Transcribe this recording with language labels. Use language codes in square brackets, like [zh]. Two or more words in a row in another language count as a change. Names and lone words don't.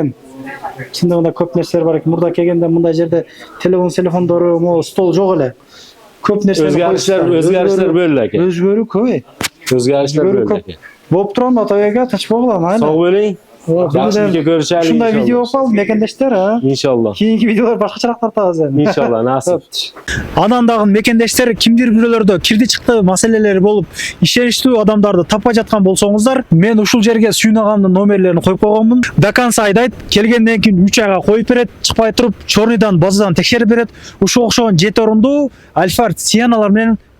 [uz] Shunda ko'p narsalar bor ekan. Burada kelganda bunday yerda telefondori, stol yo'q ele. Ko'p narsalar o'zgarishlar bo'ldi aka. O'zgaruv ko'p. O'zgarishlar bo'ldi aka. Bo'p turadi aka, tinch bo'g'lam, mayli. Sog' bo'ling. Yaxshilikka ko'rishaylik. Shunday video qilib, mekendeshlar, ha? Inshaalloh. Keyingi videolar boshqacharoq tortamiz endi. Inshaalloh, nasib. [ky] Ananдағы мекендештер кимдир бирөлөрдө кирди чыкты маселелери болуп ишеништүү адамдарды таппай жаткан болсоңуздар, мен ушул жерге сүйнагамдын номерлерин коюп койгонмун. До конца айдайт, келгенден кийин 3 айга коюп берет, чыкпай туруп чорныйдан базадан текшерип берет. Ушул окшогон 7 орундуу Альфард Сианалар менен чыгып келесиздер.